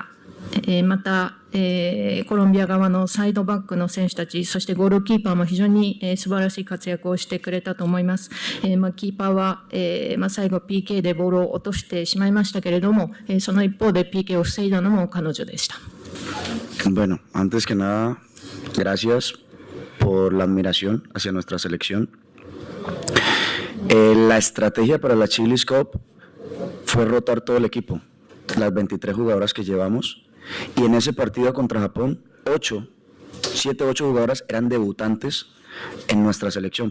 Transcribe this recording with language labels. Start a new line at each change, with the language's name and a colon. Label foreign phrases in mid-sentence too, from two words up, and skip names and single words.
Japanese: また、コロンビア側のサイドバックの選手たち、そしてゴールキーパーも非常に素晴らしい活躍をしてくれたと思います。キーパーは、最後 PK でボールを落としてしまいましたけれども、その一方で PK を防いだのも彼女でした。
Spanish: Bueno, antes que nada, gracias por la admiración hacia nuestra selección. La estrategia para la Chili's Cup fue rotar todo el equipo, las 23 jugadoras que llevamos, y en ese partido contra Japón, 7, 8 jugadoras eran debutantes en nuestra selección.